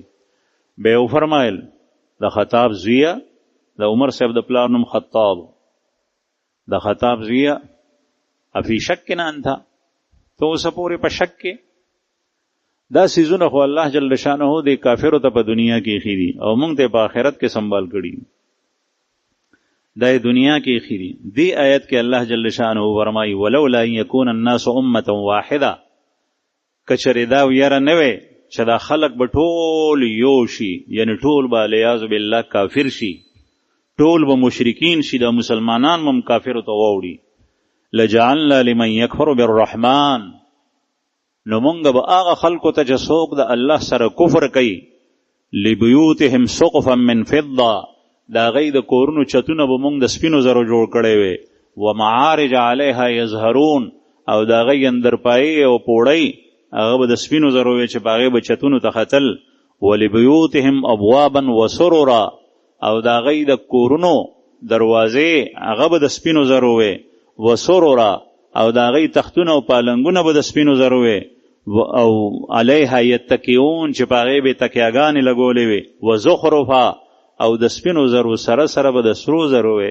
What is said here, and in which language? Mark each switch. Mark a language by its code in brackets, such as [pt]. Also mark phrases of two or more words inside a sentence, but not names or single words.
[ps] بیا یې وفرمایل د خطاب زویه، د عمر صاحب د پلار نوم خطاب، د خطاب زویه [ar] افی شک نه انت، [ps] تو اوسه پورې په شک کې؟ دا سیزونه خو الله [ar] جل شانه [ps] د کافرو ته په دنیا کې ایښي دي او موږ ته په آخرت کې سنبال کړي، دا دنیا کې ایښي دي. دې آیت کې الله [ar] جل شانه [ps] فرمایي [ar] ولولا ان یکون الناس امه واحده، [ps] کچره دا ویره نه وي چې دا خلق به ټول یو شي، یعنی ټول به [ar] علیاذ بالله [ps] کافر شي، ټول به مشرکین شي، د مسلمانان هم کافرو ته واوړي. [ar] لجعلنا لمن یکفر بالرحمن، [ps] نو مونږ به هغه خلکو ته چې څوک د الله سره کفر کوي، [ar] لبیوتهم سقفا من فضه، [ps] د هغوی د کورونو چتونه به مونږ د سپینو زرو جوړ کړی وي، [ar] ومعارج علیها یظهرون، [ps] او د هغوی اندرپایې او پوړی هغه به د سپینو زرو وي چې په هغې به چتونو ته ختل. [ar] ولبیوتهم ابوابا وسررا، [ps] او د هغوی د کورونو دروازې هغه به د سپینو زرو وي، وسررا، او د هغوی تختونه او پالنګونه به د سپینو زرو وي، او [ar] علیها یتکئون، [ps] چې په هغې به یې تکیاګانې لګولې وي، وزخرفا، او د سپینو زرو سره سره به د سرو زرو وي.